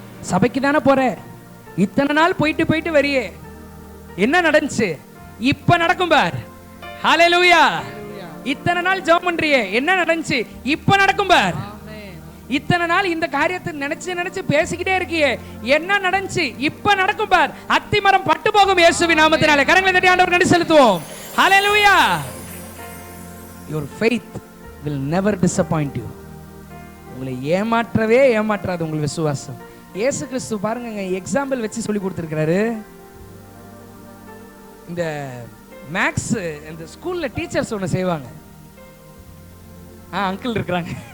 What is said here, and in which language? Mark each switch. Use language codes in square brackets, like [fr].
[ta] சபைக்கு தானே போற, இத்தனை நாள் போயிட்டு வரியே, என்ன நடந்துச்சு? இப்ப நடக்கும் பார். அல்லேலூயா. இத்தனை நாள் ஜெபம் பண்றியே, என்ன நடந்துச்சு? இப்ப நடக்கும் பார். இத்தனை நாள் இந்த காரியத்தை நினைச்சு பேசிக்கிட்டே இருக்கியே, என்ன நடந்துச்சு? இப்ப நடக்கும் பார். அத்திமரம் பட்டு போகும் இயேசுவின் நாமத்தினாலே. கரங்களை தட்டி ஆண்டவருக்கு நன்றி செலுத்துவோம். ஹல்லேலூயா. [en] your faith will never disappoint you. [ta] உங்களை ஏமாற்றாது உங்கள் விசுவாசம். இயேசு கிறிஸ்து பாருங்க, எக்ஸாம்பிள் வச்சு சொல்லி கொடுத்திருக்கிறாரு. இந்த மேக்ஸ் இந்த ஸ்கூல்ல டீச்சர்ஸ் ஒன்று செய்வாங்க. அங்கிள் இருக்கிறாங்க.